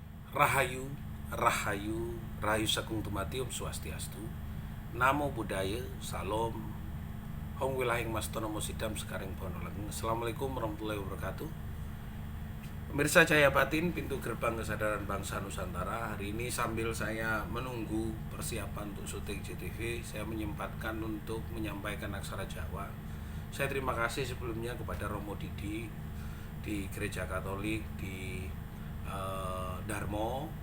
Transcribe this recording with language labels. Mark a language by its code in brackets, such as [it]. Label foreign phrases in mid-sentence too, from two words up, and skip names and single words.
[jv] Rahayu, Rahayu, Rahayu Sagung Tumati, [ban] Om Swastiastu. [pi] Namo Buddhaya, [jv] Salam. Hong Wilahing Mastono Mosidam Sekarang Ponolang. [ar] السلام عليكم ورحمة الله وبركاته. [id] Pemirsa Cahaya Batin, pintu gerbang kesadaran bangsa Nusantara. Hari ini sambil saya menunggu persiapan untuk syuting JTV, saya menyempatkan untuk menyampaikan aksara Jawa. Saya terima kasih sebelumnya kepada Romo Didi di Gereja Katolik di Darmo.